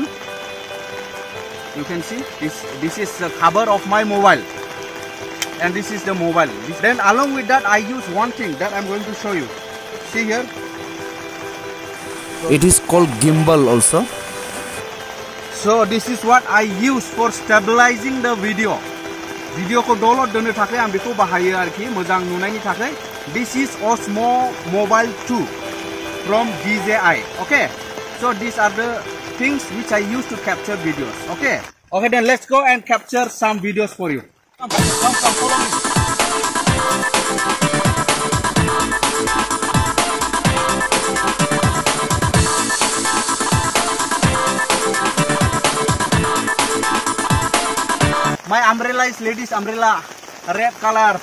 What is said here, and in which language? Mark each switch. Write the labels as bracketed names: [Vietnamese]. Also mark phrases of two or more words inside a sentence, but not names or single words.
[English] You can see this is the cover of my mobile, and this is the mobile. Then along with that I use one thing that I'm going to show you. See here. It is called gimbal also. So this is what I use for stabilizing the video. [Bodo] Video ko download dono थाखाय आं बेखौ बाहायो आरोखि मोजां नुनायनि थाखाय. [English] This is Osmo Mobile 2 from DJI. Okay. So these are the things which I use to capture videos. Okay. Okay, then let's go and capture some videos for you. Come, follow me. My umbrella is ladies' umbrella, red color.